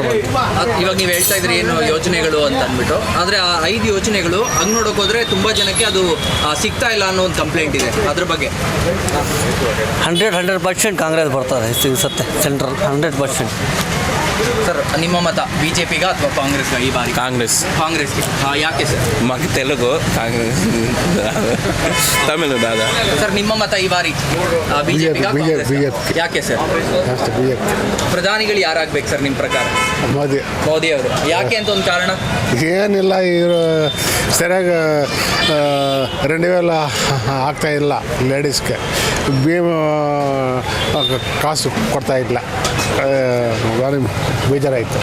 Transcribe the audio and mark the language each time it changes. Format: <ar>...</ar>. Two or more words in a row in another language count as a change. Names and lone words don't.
<kn>ಇವಾಗ ನೀವು ಹೇಳ್ತಾ ಇದ್ರಿ ಏನು ಯೋಜನೆಗಳು ಅಂತ ಅಂದ್ಬಿಟ್ಟು, ಆದರೆ ಆ 5 ಯೋಜನೆಗಳು ಹಂಗೆ ನೋಡೋಕೆ ಹೋದ್ರೆ ತುಂಬ ಜನಕ್ಕೆ ಅದು ಸಿಗ್ತಾ ಇಲ್ಲ ಅನ್ನೋ ಒಂದು ಕಂಪ್ಲೇಂಟ್ ಇದೆ. ಅದ್ರ ಬಗ್ಗೆ 100% ಕಾಂಗ್ರೆಸ್ ಬರ್ತಾರೆ ಸಿಗುತ್ತೆ ಸೆಂಟ್ರಲ್ 100%. ಸರ್ ನಿಮ್ಮ ಮತ ಬಿಜೆಪಿಗ ಅಥವಾ ಕಾಂಗ್ರೆಸ್ಗ ಈ ಬಾರಿ? ಕಾಂಗ್ರೆಸ್ಗೆ. ಯಾಕೆ ಸರ್?</kn> <te>మాకు తెలుగు కాంగ్రెస్ తమిళ దాదా</te> <kn>ಸರ್ ನಿಮ್ಮ ಮತ ಈ ಬಾರಿ ಬಿಜೆಪಿಗ ಯಾಕೆ ಸರ್? ಪ್ರಧಾನಿಗಳು ಯಾರಾಗಬೇಕು ಸರ್ ನಿಮ್ಮ ಪ್ರಕಾರ? ಮೋದಿ ಅವರು. ಯಾಕೆ ಅಂತ ಒಂದು ಕಾರಣ ಏನಿಲ್ಲ, ಇವರು ಸರಿಯಾಗಿ 2000 ಆಗ್ತಾ ಇಲ್ಲ ಲೇಡೀಸ್ಗೆ, ಕಾಸು ಕೊಡ್ತಾ ಇಲ್ಲ, ಬೇಜಾರಾಯಿತು.</kn>